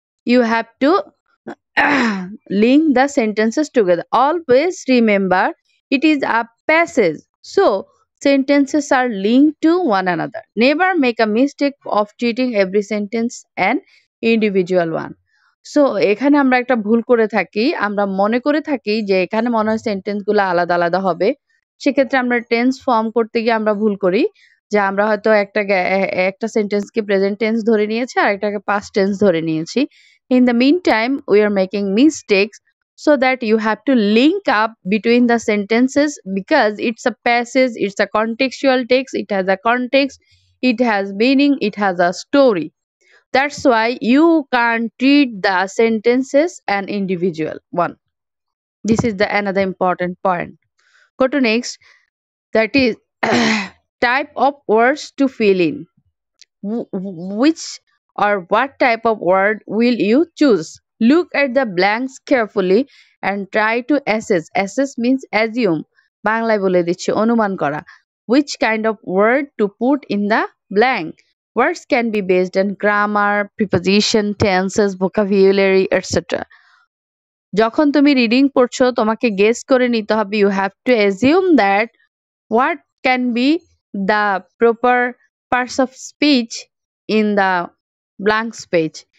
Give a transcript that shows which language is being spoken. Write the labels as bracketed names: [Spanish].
[English] You have to link the sentences together. Always remember it is a passage, so sentences are linked to one another. Never make a mistake of treating every sentence an individual one. [Bangla] So এখানে আমরা একটা ভুল করে থাকি, আমরা মনে করে থাকি যে এখানে মনে হয় সেন্টেন্স গুলো আলাদা আলাদা হবে। সেক্ষেত্রে আমরা টেন্স ফর্ম করতে গিয়ে আমরা ভুল করি যে আমরা হয়তো একটা সেন্টেন্সকে প্রেজেন্ট টেন্স ধরে নিয়েছি আর একটাকে পাস্ট টেন্স ধরে নিয়েছি। [English] In the meantime we are making mistakes, so that you have to link up between the sentences because it's a passage, it's a contextual text, it has a context, it has meaning, it has a story. That's why you can't treat the sentences an individual one. This is the another important point. Go to next, that is type of words to fill in. Which or what type of word will you choose? Look at the blanks carefully and try to assess. Assess means assume. [Bangla] বাংলায় বলে দিচ্ছি অনুমান করা। [English] Which kind of word to put in the blank? Words can be based on grammar, preposition, tenses, vocabulary, etc. [Bangla] যখন তুমি reading পড়ছো তোমাকে guess করে নিতে হবে। [English] You have to assume that what can be the proper parts of speech in the blank space.